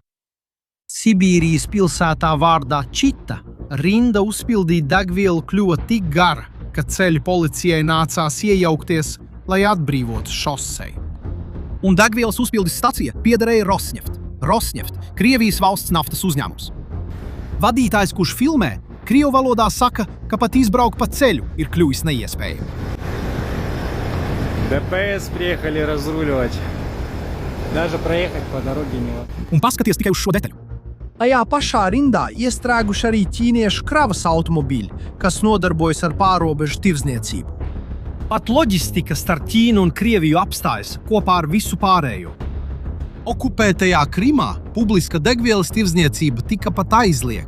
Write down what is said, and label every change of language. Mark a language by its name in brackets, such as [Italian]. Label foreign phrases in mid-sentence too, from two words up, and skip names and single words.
[Latvian] Sibīrijas pilsētā vārdā Čita rinda uzpildīt degvielu kļuva tik gara, ka ceļu policijai nācās iejaukties, lai atbrīvotu šoseju. Un degvielas uzpildes stacija piederēja Rosneft. Rosneft, Krievijas valsts naftas uzņēmums. Vadītājs, kurš filmē, krievu valodā saka, ka pat izbraukt pa ceļu ir kļuvis neiespējami. [Russian] ДПС приехали разруливать. Даже проехать по дороге невозможно. [Latvian] Un paskaties tikai uz šo detaļu. Tajā pašā rindā iestrēguši arī ķīniešu kravas automobīļi, kas nodarbojas ar pārrobežu tirdzniecību. Pat loģistika starp Ķīnu un Krieviju apstājas kopā ar visu pārējo. Okupētajā Krimā publiska degvielas tirdzniecība tika pat aizliegta.